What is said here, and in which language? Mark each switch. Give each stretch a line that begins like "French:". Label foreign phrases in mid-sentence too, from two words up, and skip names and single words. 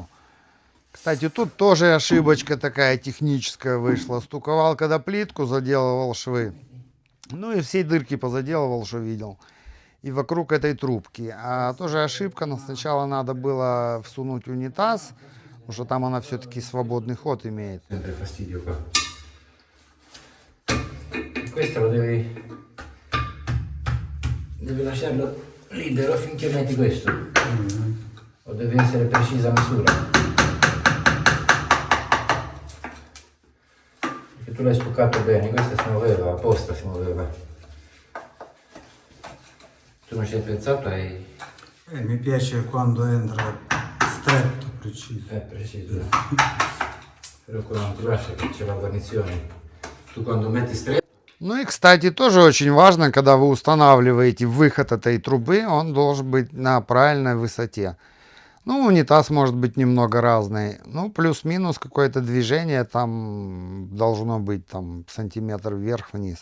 Russian: Кстати, тут тоже ошибочка такая техническая вышла. Стуковал, когда плитку заделывал швы. Ну и все дырки позаделывал, что видел. И вокруг этой трубки. А тоже ошибка, но сначала надо было всунуть унитаз, потому что там она все-таки свободный ход имеет.
Italian: Sempre fastidio qua. Questo lo devi lasciarlo libero finché metti questo. O deve essere precisa misura. Perché tu l'hai stuccato bene, questa si muoveva, apposta si muoveva. Tu non ci hai pensato e... Mi piace quando entra stretto, preciso. Preciso. Però quello non ti lascia che c'è la guarnizione. Tu quando metti stretto...
Russian: Ну и, кстати, тоже очень важно, когда вы устанавливаете выход этой трубы, он должен быть на правильной высоте. Ну, унитаз может быть немного разный. Ну, плюс-минус какое-то движение там должно быть там сантиметр вверх-вниз.